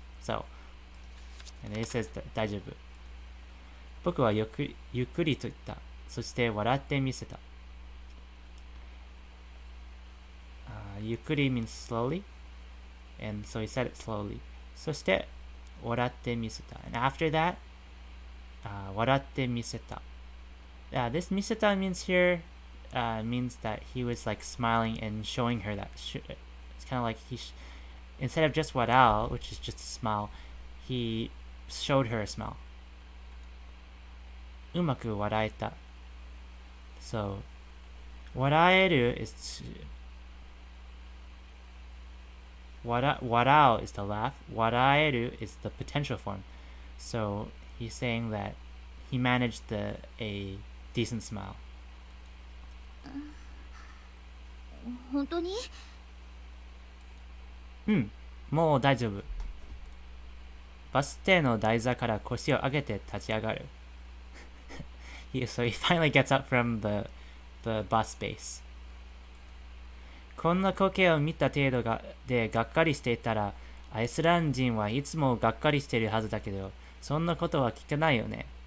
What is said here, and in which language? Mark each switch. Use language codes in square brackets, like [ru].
[en] So, and then it says, [ja] 大丈夫。僕はゆっくりと言った。そして笑ってみせた。 [en] ゆっくり means slowly, and so he said it slowly. [ja] そして笑ってみせた. [en] And after that, [ja] 笑ってみせた. [en] This 見せた means here means that he was like smiling and showing her that. It's kind of like instead of just [ja] 笑う, [en] which is just a smile, he showed her a smile. [ja] うまく笑えた. [en] So 笑える is 笑う is to laugh. 笑える is the potential form. So he's saying that he managed a decent smile. [ja] 本当に？うん、もう大丈夫。バス停の台座から腰を上げて立ち上がる。 [en] So he finally gets up from the bus base. [ja] こんな光景を見た程度でがっかりしていたら、アイスランド人はいつもがっかりしているはずだけど、そんなことは聞かないよね。